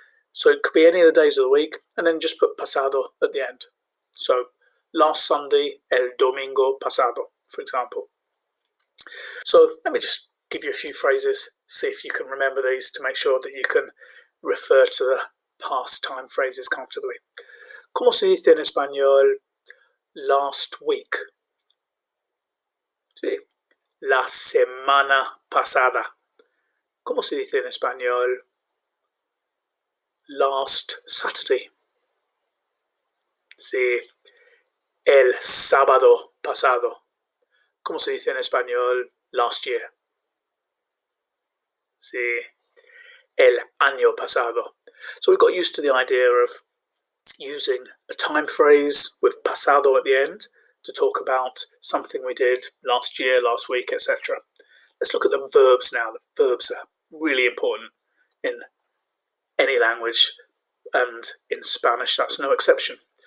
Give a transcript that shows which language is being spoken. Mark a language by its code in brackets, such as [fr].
[en] So it could be any of the days of the week, and then just put pasado at the end. So last Sunday, [es] el domingo pasado, [en] for example. So let me just give you a few phrases, see if you can remember these to make sure that you can refer to the past time phrases comfortably. [es] ¿Cómo se dice en español [en] last week? [es] Sí, la semana pasada. ¿Cómo se dice en español [en] last Saturday? [es] Sí, el sábado pasado. ¿Cómo se dice en español [en] last year? [es] Sí, el año pasado. [en] So we got used to the idea of using a time phrase with pasado at the end to talk about something we did last year, last week, etc. Let's look at the verbs now. The verbs are really important in any language, and in Spanish that's no exception.